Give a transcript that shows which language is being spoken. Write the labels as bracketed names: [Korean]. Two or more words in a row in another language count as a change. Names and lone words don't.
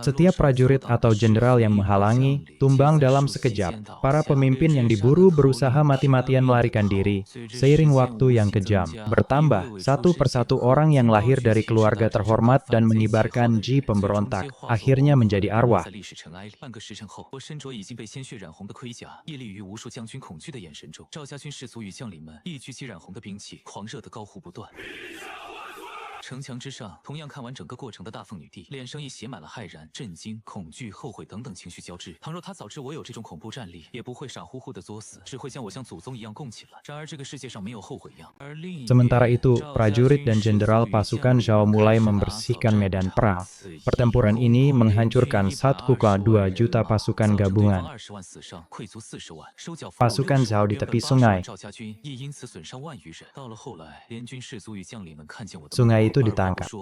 [Indonesian] Setiap prajurit atau jenderal yang menghalangi, tumbang dalam sekejap. Para pemimpin yang diburu berusaha mati-matian melarikan diri. Seiring waktu yang kejam bertambah, satu persatu orang yang lahir dari keluarga terhormat dan mengibarkan ji pemberontak, akhirnya menjadi arwah. [Chinese] 历史尘埃里，半个时辰后，我身着已经被鲜血染红的盔甲，屹立于无数将军恐惧的眼神中。赵家军士卒与将领们一举起染红的兵器，狂热的高呼不断。城墙之上，同样看完整个过程的大凤女帝，脸上亦写满了骇然、震惊、恐惧、后悔等等情绪交织。倘若她早知我有这种恐怖战力，也不会傻乎乎的作死，只会将我像祖宗一样供起来。然而这个世界上没有后悔药。而另一边， [Indonesian] Sementara itu, prajurit dan jenderal pasukan Zhao mulai membersihkan medan perang. Pertempuran ini menghancurkan 1,2 juta pasukan gabungan. Pasukan Zhao di tepi sungai. Sungai itu ditangkap.